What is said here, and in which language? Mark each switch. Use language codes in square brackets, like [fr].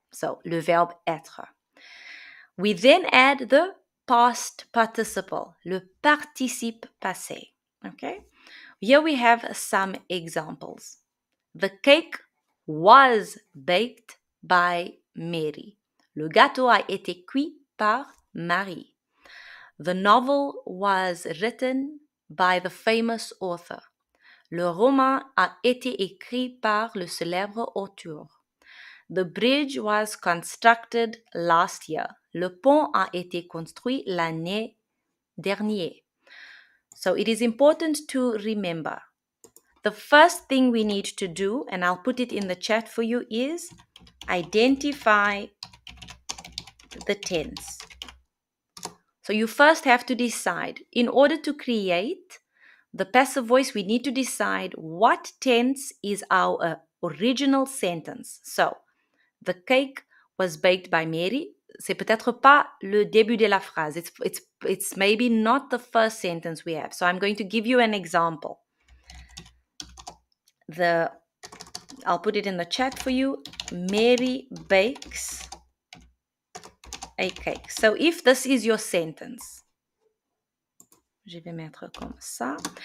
[en] So, [fr] le verbe être. [en] We then add the past participle, le participe passé. Okay? Here we have some examples. The cake was baked by Mary. [fr] Le gâteau a été cuit par Marie. [en] The novel was written by the famous author. [fr] Le roman a été écrit par le célèbre auteur. [en] The bridge was constructed last year. [fr] Le pont a été construit l'année dernière. [en] So it is important to remember. The first thing we need to do, and I'll put it in the chat for you, is identify the tense. So you first have to decide. In order to create the passive voice, we need to decide what tense is our original sentence. So, the cake was baked by Mary. [fr] C'est peut-être pas le début de la phrase. [en] It's maybe not the first sentence we have. So I'm going to give you an example. I'll put it in the chat for you. Mary bakes a cake. So if this is your sentence, [fr] je vais mettre comme ça.